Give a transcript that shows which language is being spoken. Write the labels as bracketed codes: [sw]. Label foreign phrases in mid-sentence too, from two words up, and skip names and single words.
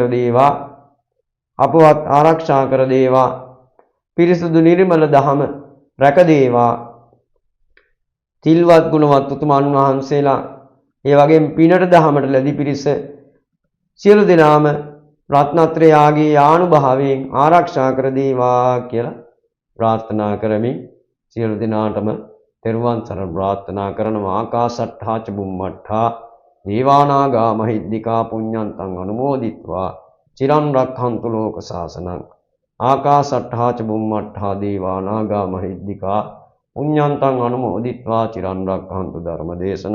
[si] දේවා අපවත් ආරක්ෂා කර දේවා පිරිසුදු නිර්මල දහම රැක දේවා තිල්වත් ගුණවත් උතුමන් වහන්සේලා ඒ වගේම පිනට දහමට ලැබි පිරිස සියලු දෙනාම රත්නත්‍රයාගේ ආනුභාවයෙන් ආරක්ෂා කර දේවා කියලා ප්‍රාර්ථනා කරමි. සියලු දෙනාටම තෙරුවන් සරණ ප්‍රාර්ථනා කරනවා. [pi] ආකාශට්ඨා ච බුම්මට්ඨා දේවානාගා මහිද්దికා පුඤ්ඤන්තං අනුමෝදිත්වා චිරන් රක්ඛන්තු ලෝක සාසනං. ආකාශට්ඨා ච බුම්මට්ඨා දේවානාගා මහිද්దికා පුඤ්ඤන්තං අනුමෝදිත්වා චිරන් රක්ඛන්තු ධර්ම දේශනං.